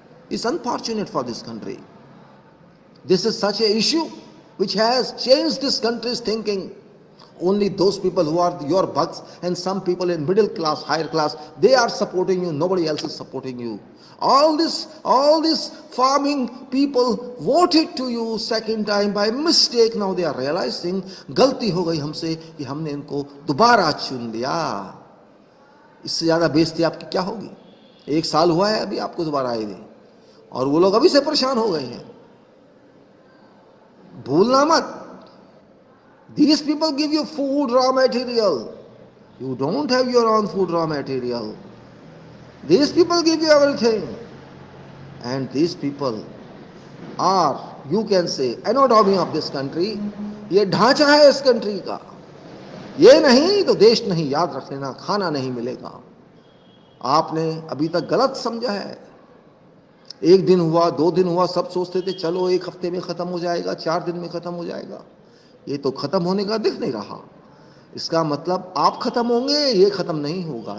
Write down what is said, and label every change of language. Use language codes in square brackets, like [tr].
[en] It's unfortunate for this country. This is such an issue which has changed this country's thinking. Only those people who are your bugs and some people in middle class, higher class, they are supporting you. Nobody else is supporting you. All these farming people voted to you second time by mistake. Now they are realizing [hi] गलती हो गई हमसे कि हमने इनको दोबारा चुन लिया. इससे ज्यादा बेइज्जती आपकी क्या होगी? 1 साल हुआ है अभी आपको दोबारा आए हुए और वो लोग अभी से परेशान हो गए हैं. भूलना मत. [en] These people give you food, raw material. You don't have your own food, raw material. These people give you everything. And these people are, you can say, anatomy of this country. [hi] ये ढांचा है इस country का. ये नहीं तो देश नहीं. याद रख लेना, खाना नहीं मिलेगा. आपने अभी तक गलत समझा है. 1 दिन हुआ, 2 दिन हुआ, सब सोचते थे चलो 1 हफ्ते में खत्म हो जाएगा, 4 दिन में खत्म हो जाएगा. ये तो खत्म होने का दिख नहीं रहा. इसका मतलब आप खत्म होंगे, ये खत्म नहीं होगा.